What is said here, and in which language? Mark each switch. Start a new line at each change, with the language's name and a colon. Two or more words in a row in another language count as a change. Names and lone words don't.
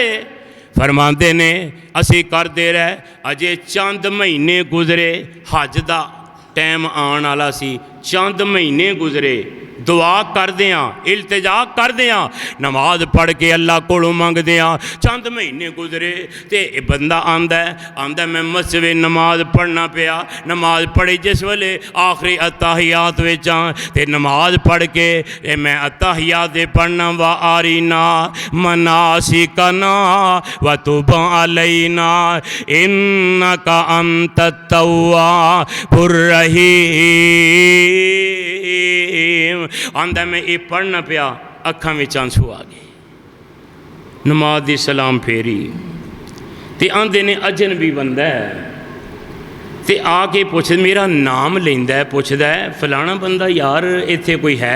Punjabi: فرماتے نے اسی کرتے رہے اجے چند مہینے گزرے حج دا ٹائم آنے والا سی، چند مہینے گزرے، دعا کردیاں التجا کردیاں نماز پڑھ کے اللہ کولوں منگدیاں چند مہینے گزرے تو بندہ آندا میں مسجد نماز پڑھنا پیا. نماز پڑھی جس ویلے آخری التحیات وچ تے نماز پڑھ کے میں التحیات دے پڑھنا
Arabic: وأرنا مناسكنا وتب علينا إنك أنت التواب الرحيم.
Punjabi: آندا میں اے پڑھنا پیا، اکھاں وچ اتھرو آ گئے، نماز دی سلام پھیری تے آندے نے اجنبی بندہ ہے تے آ کے پچھ میرا ناں لیندا ہے، پچھدا ہے فلانا بندہ یار ایتھے کوئی ہے?